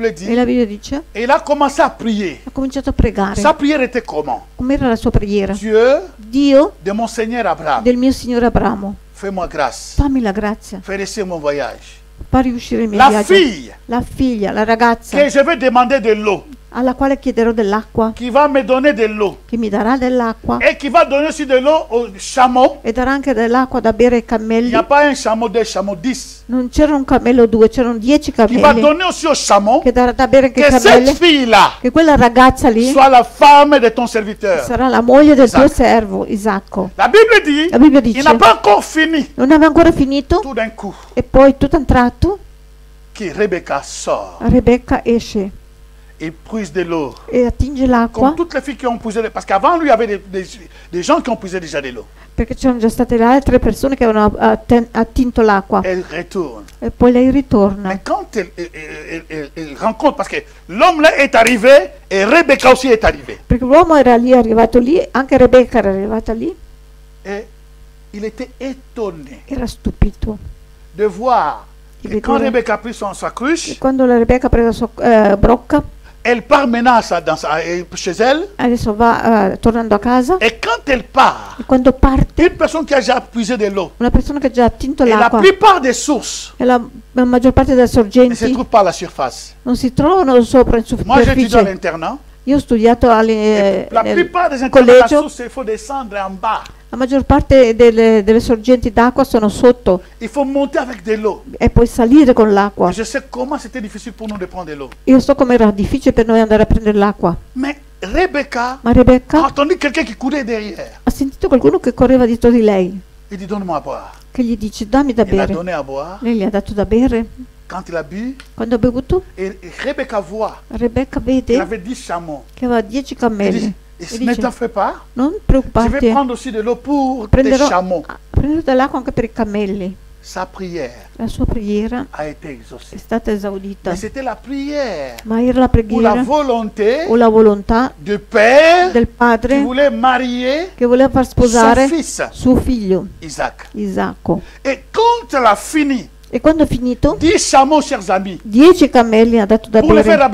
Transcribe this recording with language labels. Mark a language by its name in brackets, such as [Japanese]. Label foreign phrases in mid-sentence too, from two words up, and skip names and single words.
[Italian] E [French] dit, [Italian] la Bibbia dice, [French] il a commencé à prier. [Italian] ha cominciato a pregare. [French] Sa prière était comment? [Italian] Com'era la sua preghiera? [French] Dieu [Italian] Dio [French] de mon Seigneur Abraham, [Italian] del mio Signore Abramo, [French] fais-moi grâce. [Italian] fammi la grazia, [French] Fais réussir mon voyage. [Italian] fa riuscire il mio [French] La [Italian] viaggio. [French] fille [Italian] La figlia, la ragazza [French] que je vais demander de l'eau, [Italian] alla quale chiederò dell'acqua, [French] qui va me donner de l'eau, [Italian] che mi darà dell'acqua [French] et qui va donner aussi de l'eau aux chameaux. [Italian] e darà anche dell'acqua da bere ai [French] Il [Italian] cammelli. [French] n'y a pas un chameau, deux chameaux, 10. [Italian] Non c'era un cammello o due, c'erano 10 [French] Qui va [Italian] cammelli [French] donner aussi aux chameaux. [Italian] che darà da bere anche ai [French] Que cette [Italian] cammelli. [French] fille-là [Italian] Che quella ragazza lì [French] soit la femme de ton serviteur. [Italian] sarà la moglie del tuo Isacco. servo, Isacco. [French] La Bible dit, [Italian] La Bibbia [French] il [Italian] dice, [French] n'a pas encore fini. [Italian] non aveva ancora finito [French] Tout d'un coup, [Italian] e poi tutto a un tratto [French] que Rebecca sort. [Italian] Rebecca esce [French] Il puise de l'eau. [Italian] e attinge [French] Comme [Italian] l'acqua, [French] toutes les filles qui ont puisé. Parce qu'avant, lui, il y avait des gens qui ont puisé déjà de l'eau. [Italian] perché c'erano già state le altre persone che avevano attinto l'acqua [French] Elle retourne. [Italian] e poi lei ritorna. [French] Mais quand elle rencontre, parce que l'homme là est arrivé et Rebecca aussi est arrivée. [Italian] Perché l'uomo era lì, arrivato lì, anche Rebecca era arrivata lì, [French] Et il était étonné [Italian] era stupito. [French] de voir [Italian] Di [French] que quand [Italian] vedere- [French] Rebecca a pris sa [Italian] E [French] cruche, [Italian] quando la Rebecca ha preso la sua brocca, [French] elle part maintenant chez elle. [Italian] adesso va tornando a casa, [French] Et quand elle part, [Italian] e quando parte, [French] une personne qui a déjà puisé de l'eau, [Italian] una persona che ha già attinto [French] et la [Italian] l'acqua [French] plupart des sources [Italian] e la maggior parte delle [French] ne se [Italian] sorgenti [French] trouvent pas à la surface. [Italian] non si trovano sopra in [French] Moi, j'ai étudié à [Italian] superficie. [French] l'internat. [Italian] Io ho studiato [French] La [Italian] nel [French] plupart des internats, la [Italian] collegio, [French] source, il faut descendre en bas. [Italian] la maggior parte delle sorgenti d'acqua sono sotto [French] Il faut monter avec de l'eau. [Italian] e poi salire con l'acqua. [French] Je sais comment c'était difficile pour nous de prendre de l'eau. [Italian] Io so come era difficile per noi andare a prendere l'acqua, [French] Mais Rebecca [Italian] ma [French] a [Italian] Rebecca [French] entendu quelqu'un qui courait derrière. [Italian] ha sentito qualcuno che correva dietro di lei, [French] Il dit, donne-moi à boire. [Italian] che gli dice dammi da [French] Il a [Italian] bere. [French] donné à boire. [Italian] Lei gli ha dato da bere. [French] Quand il a bu, [Italian] Quando ha bevuto, [French] et Rebecca voit [Italian] Rebecca [French] qu'il [Italian] vede [French] avait 10 chameaux. [Italian] che aveva 10 [French] Il [Italian] cammelli [French] dit, [Italian] e [French] ne t'en [Italian] dice [French] fais pas. [Italian] non [French] Je vais [Italian] preoccuparti, [French] prendre aussi de l'eau pour tes [Italian] prenderò, [French] chameaux. [Italian] prenderò dell'acqua anche per i cammelli. [French] Sa prière [Italian] La sua preghiera [French] a été [Italian] è [French] exaucée. [Italian] stata esaudita, [French] Mais c'était la prière [Italian] ma era la [French] ou la [Italian] preghiera [French] volonté [Italian] o la volontà [French] du Père [Italian] del [French] qui [Italian] padre [French] voulait marier [Italian] che voleva far [French] son [Italian] sposare [French] fils, [Italian] suo figlio [French] Isaac. [Italian] Isacco. [French] Et quand elle a fini, [Italian] E quando ha finito, [French] 10 chameaux, chers amis, [Italian] 10 cammelli ha dato da [French] pour le faire